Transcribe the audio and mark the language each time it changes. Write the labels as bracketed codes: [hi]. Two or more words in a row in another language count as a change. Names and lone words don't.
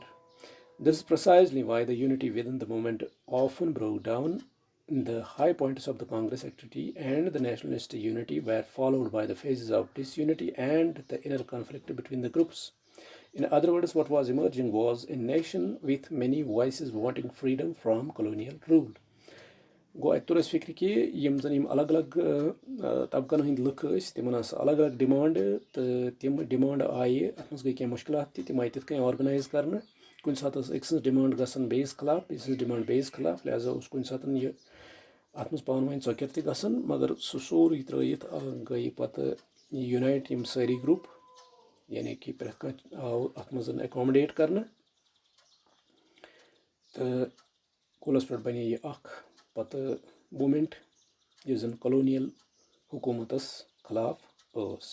[en] This is precisely why the unity within the movement often broke down. The high points of the Congress activity and the nationalist unity were followed by the phases of disunity and the inner conflict between the groups. In other words, what was emerging was a nation with many voices wanting freedom from colonial rule. [ks] گوٚو اَتہِ توٚر اَسہِ فِکرِ کہِ یِم زن یِم الگ الگ طبقن ہٕنٛدۍ لُکھ ٲسۍ تِمن ٲس الگ الگ ڈِمانڈ تہٕ تِم ڈِمانڈ آیہِ اتھ منٛز گٔے کینٛہہ مُشکلات تہِ تِم آیہِ تِتھ کٔنۍ آرگنایز کرنہٕ کُنہِ ساتہٕ ٲس أکۍ سٕنٛز ڈِمانڈ گژھان بیٚیِس خلاف بیٚیہِ سٕنٛز ڈِمانڈ بیٚیِس خلاف لہذا اوس کُنہِ ساتہٕ یہِ اتھ منٛز پانہٕ ؤنۍ ژۄکیر تہِ گژھان مگر سُہ سورُے ترٲیِتھ گٔے پتہٕ یوٗنایٹ یِم سٲری گرُپ یعنی کہِ پرٛٮ۪تھ کانٛہہ آو اتھ منٛز ایکامڈیٹ کرنہٕ تہٕ کُلس پٮ۪ٹھ بنے یہِ اکھ پتہٕ موٗمینٹ یُس زن کولونیل حکوٗمتس خلاف ٲس.